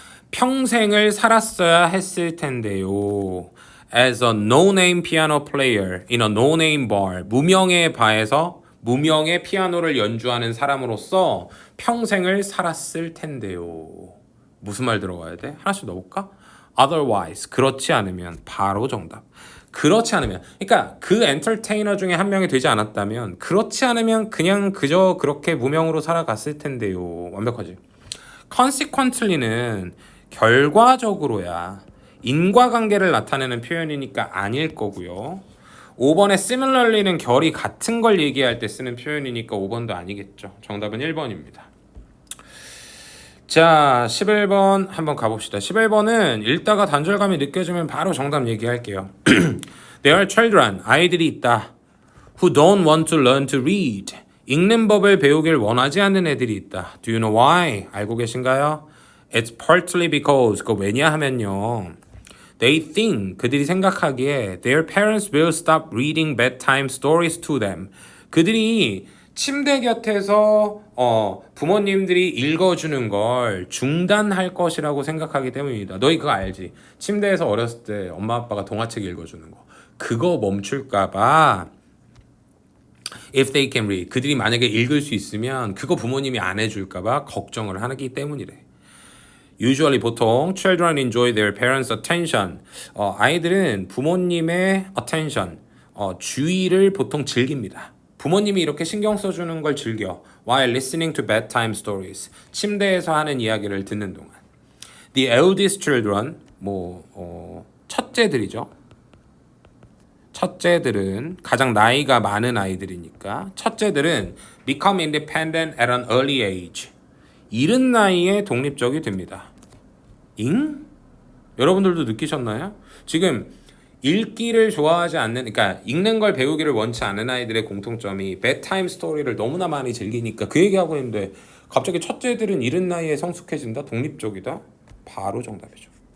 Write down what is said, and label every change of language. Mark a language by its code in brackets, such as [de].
[ko] 평생을 살았어야 했을 텐데요. [en] As a no-name piano player in a no-name bar. [ko] 무명의 바에서 무명의 피아노를 연주하는 사람으로서 평생을 살았을 텐데요. 무슨 말 들어가야 돼? 하나씩 넣어볼까? Otherwise. 그렇지 않으면. 바로 정답. 그렇지 않으면. 그러니까 그 엔터테이너 중에 한 명이 되지 않았다면 그렇지 않으면 그냥 그저 그렇게 무명으로 살아갔을 텐데요. 완벽하지? Consequently는 결과적으로야. 인과관계를 나타내는 표현이니까 아닐 거고요. 5번의 similarly는 결이 같은 걸 얘기할 때 쓰는 표현이니까 5번도 아니겠죠. 정답은 1번입니다. 자, 11번 한번 가봅시다. 11번은 읽다가 단절감이 느껴지면 바로 정답 얘기할게요. [en] There are children, [ko] 아이들이 있다. [en] Who don't want to learn to read. [ko] 읽는 법을 배우길 원하지 않는 애들이 있다. [en] Do you know why? [ko] 알고 계신가요? [en] It's partly because. [ko] 그거 왜냐하면요. [en] They think. [ko] 그들이 생각하기에 [en] their parents will stop reading bedtime stories to them. [ko] 그들이 침대 곁에서 부모님들이 읽어주는 걸 중단할 것이라고 생각하기 때문입니다. 너희 그거 알지? 침대에서 어렸을 때 엄마 아빠가 동화책 읽어주는 거. 그거 멈출까봐 [en] if they can read. [ko] 그들이 만약에 읽을 수 있으면 그거 부모님이 안 해줄까봐 걱정을 하기 때문이래. [en] Usually 보통 children enjoy their parents' attention. [ko] 아이들은 부모님의 attention, 주의를 보통 즐깁니다. 부모님이 이렇게 신경 써주는 걸 즐겨. [en] While listening to bedtime stories. [ko] 침대에서 하는 이야기를 듣는 동안. [en] The eldest children, [ko] 첫째들이죠. 첫째들은 가장 나이가 많은 아이들이니까 첫째들은 [en] become independent at an early age. [ko] 이른 나이에 독립적이 됩니다. 잉? 여러분들도 느끼셨나요? 지금 읽기를 좋아하지 않는, 그러니까 읽는 걸 배우기를 원치 않는 아이들의 공통점이 bedtime 스토리를 너무나 많이 즐기니까 그 얘기하고 있는데 갑자기 첫째들은 이른 나이에 성숙해진다? 독립적이다? 바로 정답이죠.